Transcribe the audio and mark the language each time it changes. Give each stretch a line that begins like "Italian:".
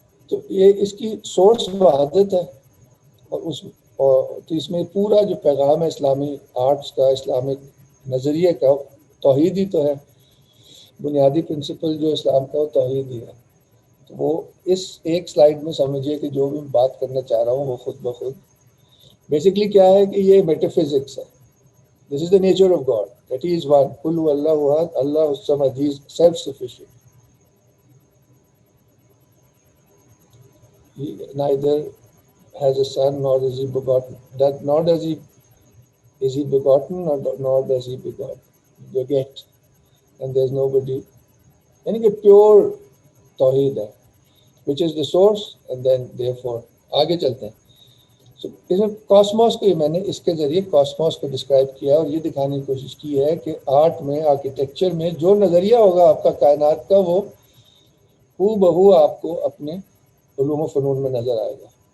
Urdu: تو یہ اس کی سورس وحدت ہے، اور تو اس میں پورا جو پیغام ہے اسلامی آرٹس کا، اسلامک نظریے کا، توحید ہی تو ہے. بنیادی پرنسپل جو اسلام کا وہ توحید ہی ہے. تو وہ اس ایک سلائیڈ میں سمجھیے کہ جو بھی بات کرنا چاہ رہا ہوں وہ خود بخود بیسکلی کیا ہے کہ یہ میٹا فزکس ہے.
English: This is the nature of God that he is one.
Arabic: قل هو اللہ احد اللہ الصمد.
English: He is self sufficient. He neither has a son nor is he begotten. Nor does he is he begotten nor does he beget. And there is nobody.
Urdu: یعنی کہ pure توحید ہے
English: which is the source and then therefore
Urdu: آگے چلتے ہیں. So, اس میں cosmos کو میں نے اس کے ذریعے کاسموس کو ڈسکرائب کیا اور یہ دکھانے کی کوشش کی ہے کہ آرٹ میں، آرکیٹیکچر میں جو نظریہ ہوگا آپ کا کائنات کا وہ ہو بہو آپ کو اپنے علوم و فنون میں نظر آئے گا.